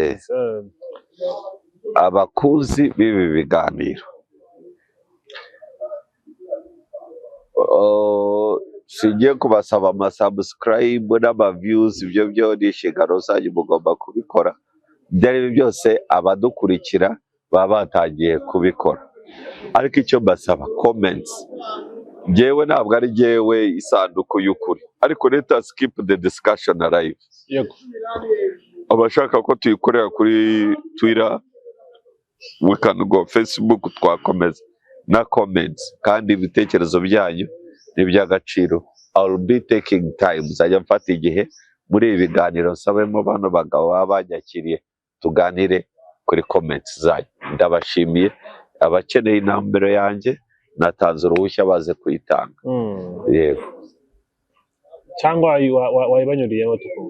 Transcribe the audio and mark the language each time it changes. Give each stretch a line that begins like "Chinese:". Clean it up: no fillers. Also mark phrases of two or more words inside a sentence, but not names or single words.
Kinyarwanda: abakuzi b'ibi biganiro singiye kubasaba amasubscribe n'amaviews ibyo byo ni inshingano zanyu mugomba kubikora ibyo ari byo byose abadukurikira baba batangiye kubikora ariko icyo mbasaba comments njyewe ntabwo ari njyewe isanduku y'ukuri ariko
English: let us keep the discussion alive
Kinyarwanda: yego abashaka ko tuyikorera kuri Twitter
English: we can go Facebook
Kinyarwanda: twakomeza na comments kandi ibitekerezo byanyu ni iby'agaciro
English: I'll be taking time
Kinyarwanda: nzajya mfata igihe muri ibi biganiro nsabemo bano bagabo baba banyakiriye tuganire kuri comments zanyu ndabashimiye abakeneye inambero yanjye natanze uruhushya baze kuyitanga yego cyangwa wayibanyuriyemo tukumva